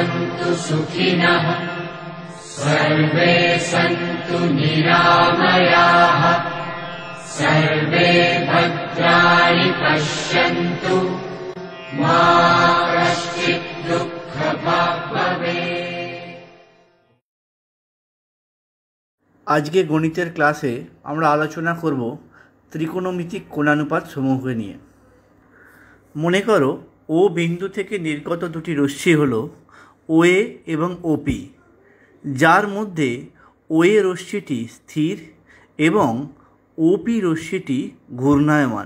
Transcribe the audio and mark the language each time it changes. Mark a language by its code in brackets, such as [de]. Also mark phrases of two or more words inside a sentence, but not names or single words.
[sa] भवन्तु सुखिनः सर्वे सन्तु निरामयाः सर्वे भद्राणि पश्यन्तु मा कश्चित् दुःखभाग् भवेत्। [bn] আজকে গণিতের ক্লাসে আমরা আলোচনা করব ত্রিকোণমিতিক কোণানুপাত সমূহকে নিয়ে। মনে করো ও বিন্দু থেকে নির্গত দুটি রশ্মি হলো ওএ এবং ওপি, যার মধ্যে ওএ রশ্মিটি স্থির এবং ওপি রশ্মিটি ঘূর্ণায়মান।